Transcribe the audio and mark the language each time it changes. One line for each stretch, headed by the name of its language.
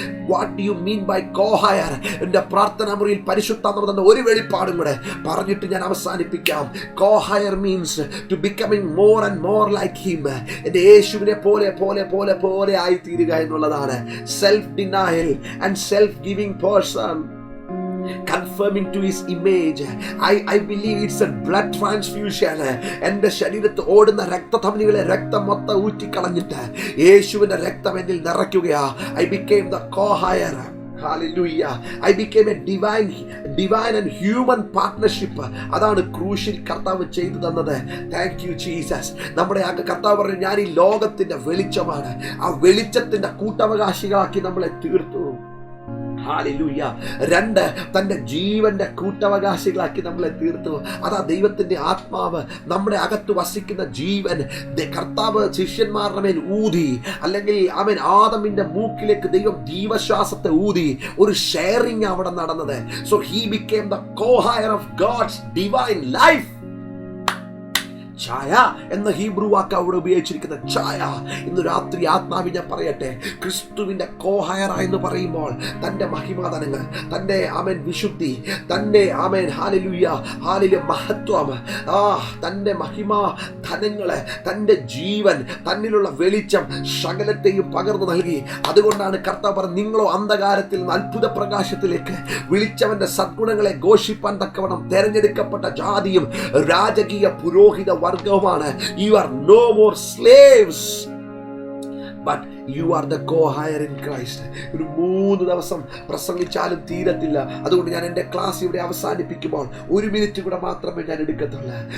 Malayalam: What do you mean by കോഹയർ? എന്റെ പ്രാർത്ഥനാ മുറിയിൽ പരിശുദ്ധാത്മാവ് തന്ന ഒരു വെളിപ്പാടും കൂടെ പറഞ്ഞിട്ട് ഞാൻ അവസാനിപ്പിക്കാം.
English: Coheir means to becoming more and more like him.
Malayalam: എന്റെ യേശുവിനെ പോലെ പോലെ പോലെ പോലെ ആയിത്തീരുക എന്നുള്ളതാണ്.
English: Self denial and self giving person, confirming to his image. I believe it's a blood transfusion.
Malayalam: എന്റെ ശരീരത്തിൽ ഓടുന്ന രക്തധമനികളെ രക്തം മൊത്തം ഊറ്റിക്കളഞ്ഞിട്ട് യേശുവിന്റെ രക്തം എന്നിൽ നിറയ്ക്കുകയാ.
English: I became the co-hire. Hallelujah. I became a divine and human partnership.
Malayalam: അതാണ് ക്രൂശിൽ കർത്താവ് ചെയ്തു തന്നത്. Thank you Jesus. നമ്മുടെ കർത്താവ് പറഞ്ഞു, ഞാൻ ഈ ലോകത്തിന്റെ വെളിച്ചമാണ്. ആ വെളിച്ചത്തിന്റെ കൂട്ടവകാശികളാക്കി നമ്മളെ തീർത്തു. ഹല്ലേലൂയ. 2, തന്റെ ജീവന്റെ കൂട്ടവകാശികളാക്കി നമ്മളെ തീർത്തു. അതാ ദൈവത്തിന്റെ ആത്മാവ്, നമ്മുടെ അകത്ത് വസിക്കുന്ന ജീവൻ. കർത്താവ് ശിഷ്യന്മാരുടെ മേൽ ഊതി, അല്ലെങ്കിൽ അവൻ ആദമിന്റെ മൂക്കിലേക്ക് ദൈവം ജീവശ്വാസത്തെ ഊതി. ഒരു ഷെയറിംഗ് അവിടെ നടന്നത്.
English: So he became the co-hire of God's divine life.
Malayalam: ഛായ എന്ന ഹീബ്രു വാക്ക് അവിടെ ഉപയോഗിച്ചിരിക്കുന്ന ഛായ. ഇന്ന് രാത്രി ആത്മാവിൽ ഞാൻ പറയട്ടെ, ക്രിസ്തുവിന്റെ കോഹയർ എന്ന് പറയുമ്പോൾ തന്റെ മഹിമാധനങ്ങൾ, തന്റെ ആമേൻ വിശുദ്ധി, തന്റെ ആമേൻ ഹല്ലേലൂയ ഹല്ലേലൂയ മഹത്വം, തന്റെ മഹിമാ ധനങ്ങള്, തന്റെ ജീവൻ, തന്നിലുള്ള വെളിച്ചം സകലത്തെയും പകർന്നു നൽകി. അതുകൊണ്ടാണ് കർത്താവ് പറഞ്ഞത്, നിങ്ങളോ അന്ധകാരത്തിൽ നിന്ന് അത്ഭുത പ്രകാശത്തിലേക്ക് വിളിച്ചവന്റെ സദ്ഗുണങ്ങളെ ഘോഷിപ്പാൻ തക്കവണ്ണം തെരഞ്ഞെടുക്കപ്പെട്ട ജാതിയും രാജകീയ പുരോഹിത വർഗവുമാണ്.
English: You are no more slaves, but you are the co-hire in Christ.
Malayalam: ഒരു 3 ദിവസം പ്രസംഗിച്ചാലും തീരത്തില്ല. അതുകൊണ്ട് ഞാൻ എൻ്റെ ക്ലാസ് ഇവിടെ അവസാനിപ്പിക്കുമ്പോൾ 1 മിനിറ്റ് കൂടെ മാത്രമേ ഞാൻ എടുക്കത്തുള്ളൂ.